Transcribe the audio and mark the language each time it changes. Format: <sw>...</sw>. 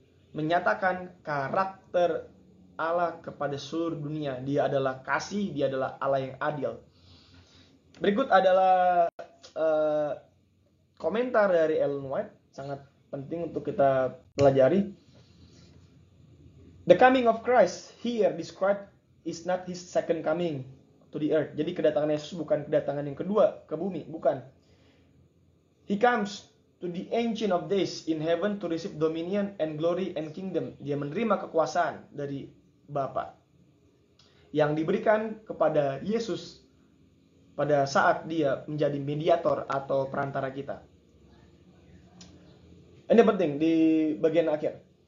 <id>Menyatakan karakter Allah kepada seluruh dunia. Dia adalah kasih, dia adalah Allah yang adil. Berikut adalah komentar dari Ellen White, sangat penting untuk kita pelajari.</id> <en>The coming of Christ here described is not his second coming to the earth.</en> <id>Jadi kedatangan Yesus bukan kedatangan yang kedua ke bumi, bukan.</id> <en>He comes to the ancient of days in heaven to receive dominion and glory and kingdom.</en> <id>Dia menerima kekuasaan dari Bapa yang diberikan kepada Yesus pada saat dia menjadi mediator atau perantara kita. Ini penting di bagian akhir.</id>